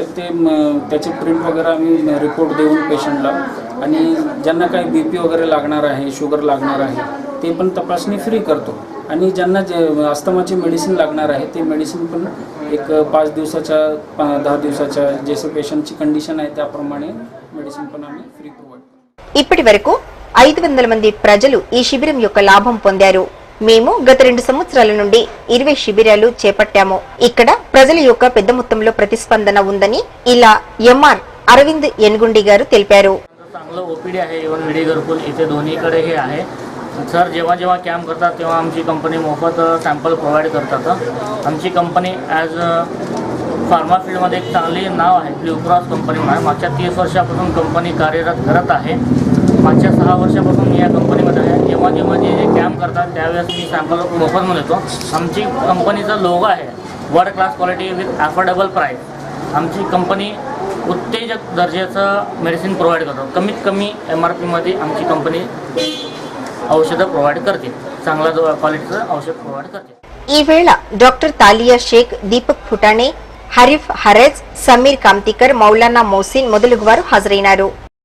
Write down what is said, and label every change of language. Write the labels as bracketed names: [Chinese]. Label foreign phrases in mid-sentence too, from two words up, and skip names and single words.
[Marathi] ते त्याचे प्रिंट वगैरे आम्ही रिपोर्ट देऊन पेशंटला आणि ज्यांना काही BP वगैरे लागणार आहे, शुगर लागणार आहे ते पण तपासणी फ्री करतो. आणि ज्यांना अस्थमाची मेडिसिन लागणार आहे ते मेडिसिन पण एक 5 दिवसाच्या 10 दिवसाच्या जसं पेशंटची कंडिशन आहे त्याप्रमाणे मेडिसिन पण आम्ही [English] free provide [Marathi] करतो. [Telugu] ఇప్పటి వరకు 500 మంది ప్రజలు ఈ శిబిరం యొక్క లాభం పొందారు. మేము గత 2 సంవత్సరాల నుండి 20 శిబిరాలు చేపట్టాము. ఇక్కడ ప్రజల యొక్క పెద్ద మొత్తంలో ప్రతిస్పందన ఉందని ఇలా MR अरविंद येनगुंडी गारू తెలిపారు. [Marathi] चांगलं OPD आहे. इव्हन विडी घरकुल इथे दोन्हीकडे हे आहे. सर जेव्हा जेव्हा कॅम्प करतात तेव्हा आमची कंपनी मोफत [English] sample provide [Marathi] करतात. आमची कंपनी [English] as pharma [Marathi] फील्डमध्ये एक चांगली नाव आहे. ब्लू क्रॉस कंपनी म्हणून मागच्या 30 वर्षापासून कंपनी कार्यरत करत आहे. मागच्या 6 वर्षापासून मी या कंपनीमध्ये आहे. जेव्हा जेव्हा जे कॅम्प करतात त्यावेळेस मी सॅम्पल मोफतमध्ये देतो. आमची कंपनीचा लोगो आहे [English] world class quality with affordable price. [Marathi] आमची कंपनी उत्तेजक दर्जाचं [English] medicine provide [Marathi] करतो. कमीत कमी MRP मध्ये आमची कंपनी औषध प्रोव्हाइड करते. चांगला क्वालिटीचं औषध प्रोव्हाइड करते. [Telugu] ఈ వేళ డాక్టర్ తాలియా షేక్, దీపక్ ఫుటానే, హరీఫ్ హరేజ్, సమీర్ కాంతికర్, మౌలానా మోసిన్ మొదలగు వారు హాజరైనారు.